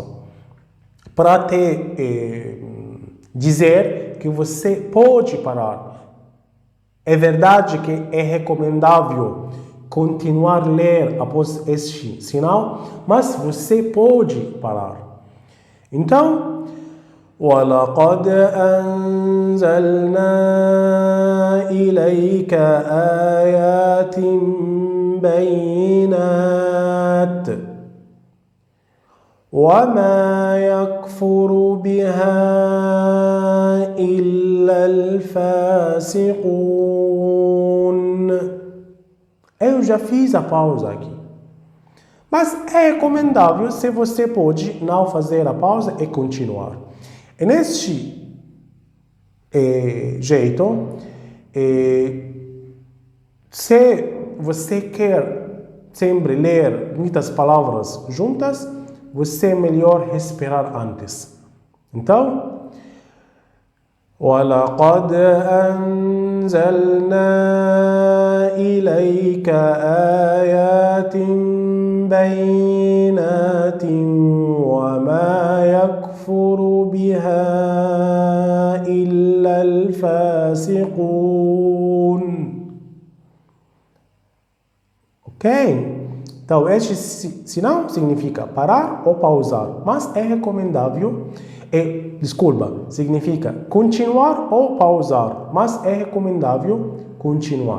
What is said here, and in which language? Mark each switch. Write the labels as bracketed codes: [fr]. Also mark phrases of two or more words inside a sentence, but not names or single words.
[pt] Para te dizer que você pode parar. É verdade que é recomendável continuar a ler após este sinal, mas você pode parar. Então, [ar] وَلَقَدْ أَنزَلْنَا إِلَيْكَ آيَاتٍ بَيِّنَاتٍ وَمَا يَكْفُرُ بِهَا إِلَّا الْفَاسِقُونَ. [pt] Eu já fiz a pausa aqui. Mas é recomendável, se você pode, não fazer a pausa e continuar. E neste jeito, se você quer sempre ler muitas palavras juntas, você é melhor respirar antes. Então, [ar] وَلَقَدْ أَنزَلْنَا إِلَيْكَ آيَاتٍ بَيِّنَاتٍ وَمَا يَكْفُرُ بِهَا إِلَّا الْفَاسِقُونَ. [pt] Ok? Então, este sinal significa parar ou pausar, mas é recomendável. Desculpa, significa continuar ou pausar, mas é recomendável continuar.